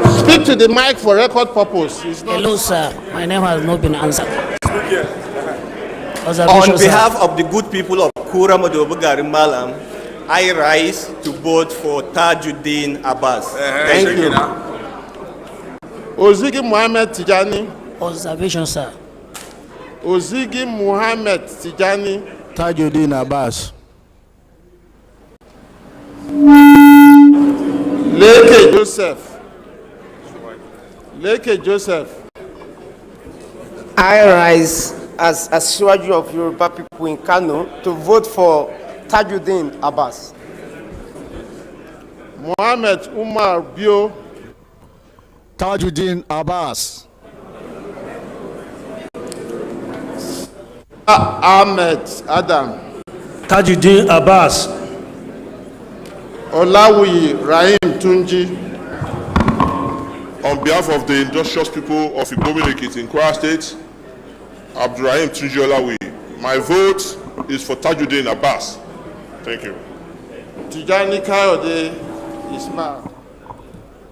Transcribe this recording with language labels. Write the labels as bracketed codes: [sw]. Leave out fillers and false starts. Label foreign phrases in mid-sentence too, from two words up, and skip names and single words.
[en] Speak to the mic for record purpose. Hello, sir. My name has not been answered. On behalf of the good people of Kura Madobugari Malam, I rise to vote for Tajuddin Abbas. Thank you. Ozigi Muhammad Tijani. Observation, sir. Ozigi Muhammad Tijani. Tajuddin Abbas. Leke Joseph. Leke Joseph. I rise as a Swaju of Yoruba people in Kano to vote for Tajuddin Abbas. Mohammed Umar Bio. Tajuddin Abbas. Ahmed Adam. Tajuddin Abbas. Olawuyi Rahim Tunji. On behalf of the industrious people of Igbobilekit in Kwara State, Abdurrahim Tunji Olawuyi, my vote is for Tajuddin Abbas. Thank you. Tijani Kayode Ismail.